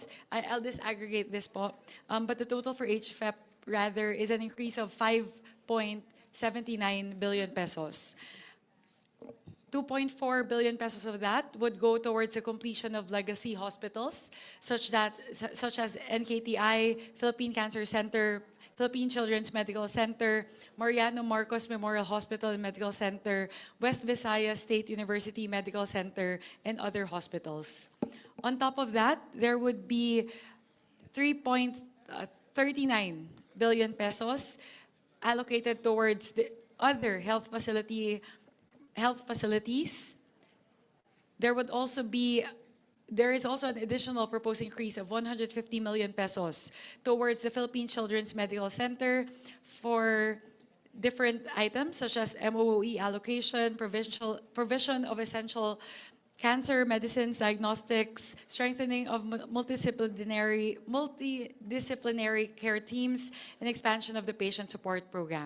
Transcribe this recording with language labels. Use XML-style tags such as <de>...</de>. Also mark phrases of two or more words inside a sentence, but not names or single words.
<en>I'll disaggregate this po. But the total for HFEP rather is an increase of 5.79 billion pesos. 2.4 billion pesos of that would go towards the completion of legacy hospitals, such as NKTI, Philippine Cancer Center, Philippine Children's Medical Center, Mariano Marcos Memorial Hospital and Medical Center, West Visayas State University Medical Center, and other hospitals. On top of that, there would be 3.39 billion pesos allocated towards the other health facilities. There is also an additional proposed increase of 150 million pesos towards the Philippine Children's Medical Center for different items such as MOE allocation, provision of essential cancer medicines, diagnostics, strengthening of multidisciplinary care teams, and expansion of the patient support program.</en>